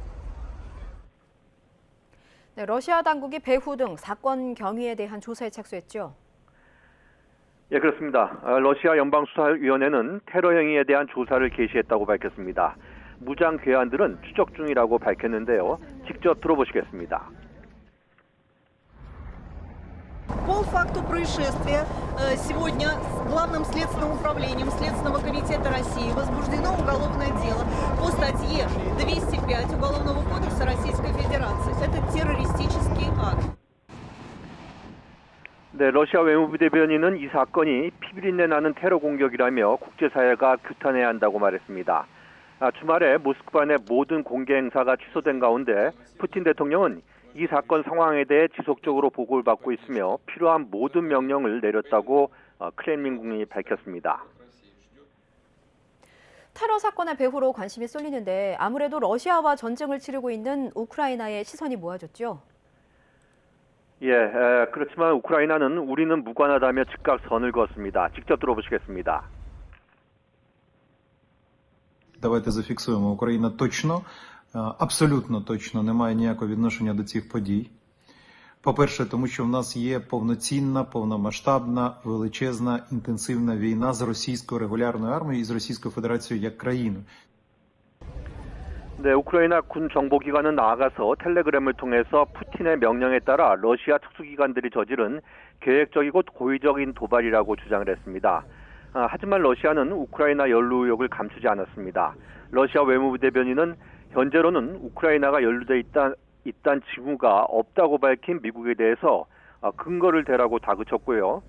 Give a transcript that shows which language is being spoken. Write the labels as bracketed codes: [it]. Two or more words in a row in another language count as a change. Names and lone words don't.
[ko] 네, 러시아 당국이 배후 등 사건 경위에 대한 조사에 착수했죠. 예, 그렇습니다. 러시아 연방수사위원회는 테러 행위에 대한 조사를 개시했다고 밝혔습니다. 무장 괴한들은 추적 중이라고 밝혔는데요. 직접 들어보시겠습니다. [ru] По факту происшествия сегодня с Главным следственным управлением Следственного комитета России возбуждено уголовное дело по статье 205 Уголовного кодекса Российской Федерации. Это террористический акт. [ko] 네, 러시아 외무부 대변인은 이 사건이 피비린내 나는 테러 공격이라며 국제사회가 규탄해야 한다고 말했습니다. 주말에 모스크바 내 모든 공개 행사가 취소된 가운데 푸틴 대통령은 이 사건 상황에 대해 지속적으로 보고를 받고 있으며 필요한 모든 명령을 내렸다고 크렘린궁이 밝혔습니다. 테러 사건의 배후로 관심이 쏠리는데 아무래도 러시아와 전쟁을 치르고 있는 우크라이나의 시선이 모아졌죠. 예, 그렇지만 우크라이나는 우리는 무관하다며 즉각 선을 그었습니다. 직접 들어보시겠습니다. [uk] Давайте зафіксуємо. Україна точно, абсолютно точно не має ніякого відношення до цих подій. По-перше, тому що в нас є повноцінна, повномасштабна, величезна, інтенсивна війна з російською регулярною армією і з Російською Федерацією як країною. [ko] 네, 우크라이나 군 정보기관은 나아가서 텔레그램을 통해서 푸틴의 명령에 따라 러시아 특수기관들이 저지른 계획적이고 고의적인 도발이라고 주장을 했습니다. 하지만 러시아는 우크라이나 연루 의혹을 감추지 않았습니다. 러시아 외무부 대변인은 현재로는 우크라이나가 연루돼 있다는 징후가 없다고 밝힌 미국에 대해서 근거를 대라고 다그쳤고요.